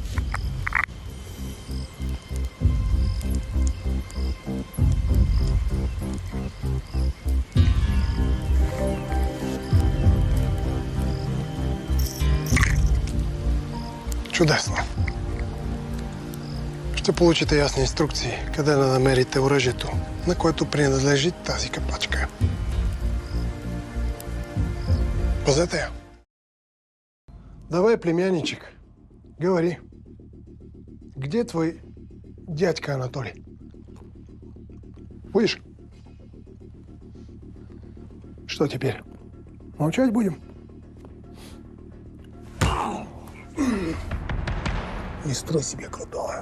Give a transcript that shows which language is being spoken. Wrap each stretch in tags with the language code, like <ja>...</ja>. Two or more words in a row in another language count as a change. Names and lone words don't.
<bg>Чудесно. Ще получите ясни инструкции къде да намерите оръжието, на което принадлежи тази капачка. Пазете я.</bg> <ru>Давай, племянничек, говори. Где твой дядька Анатолий? Будешь? Что теперь? Молчать будем? Не строй себе крутого.</ru>